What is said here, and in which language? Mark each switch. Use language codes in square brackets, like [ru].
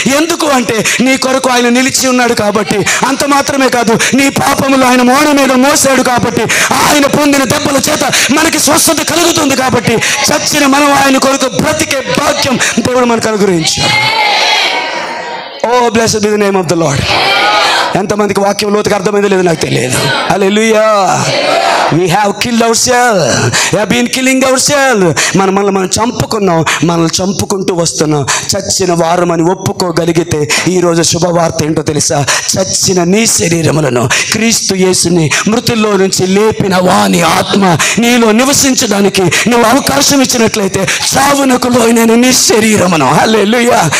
[te] ఎందుకు అంటే నీ కొరకు ఆయన నిలిచి ఉన్నాడు కాబట్టి. అంత మాత్రమే కాదు, నీ పాపములు ఆయన మోణ మీద మోసాడు కాబట్టి, ఆయన పొందిన దెబ్బల చేత మనకి స్వస్థత కలుగుతుంది కాబట్టి, చచ్చిన మనం ఆయన కొరకు బ్రతికే భాగ్యం దేవుడు మనకు అనుగ్రహించాడు. [en] Oh blessed be the name of the Lord. [te] ఎంతమందికి వాక్యం లోతుగా అర్థమైందో లేదో నాకు తెలియదు. హల్లెలూయా. [en] We have killed ourselves. We have been killing ourselves. [te] మనం చంపుకున్నాం, మనల్ని చంపుకుంటూ వస్తున్నాం. చచ్చిన వారమని ఒప్పుకోగలిగితే ఈరోజు శుభవార్త ఏంటో తెలుసా? చచ్చిన నీ శరీరములను క్రీస్తు యేసుని మృతుల్లో నుంచి లేపిన వాని ఆత్మ నీలో నివసించడానికి నువ్వు అవకాశం ఇచ్చినట్లయితే చావునకు లోనైన నీ శరీరమును, హల్లెలూయా,